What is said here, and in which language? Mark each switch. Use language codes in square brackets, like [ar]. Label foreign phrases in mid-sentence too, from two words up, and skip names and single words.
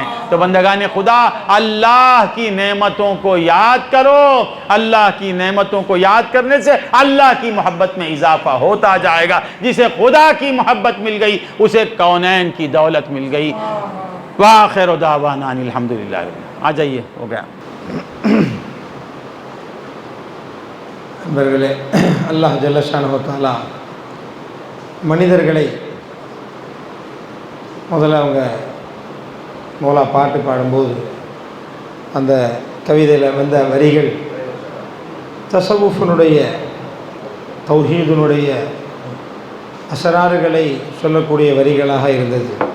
[ur] تو بندگان خدا اللہ کی نعمتوں کو یاد کرو، اللہ کی نعمتوں کو یاد کرنے سے اللہ کی محبت میں اضافہ ہوتا جائے گا۔ جسے خدا کی محبت مل گئی اسے کونین کی دولت مل گئی۔ [ar] وآخر دعوانا ان الحمدللہ۔ [ur] آ جائیے، ہو گیا۔ [ta] நண்பர்களே, [ar] الله جل شأنه تعالى [ta] மனிதர்களை முதல்ல அவங்க மௌலா பாட்டு பாடும்போது அந்த கவிதையில் வந்த வரிகள் தஸவுஃபினுடைய தௌஹீதுனுடைய அசராறுகளை சொல்லக்கூடிய வரிகளாக இருந்தது.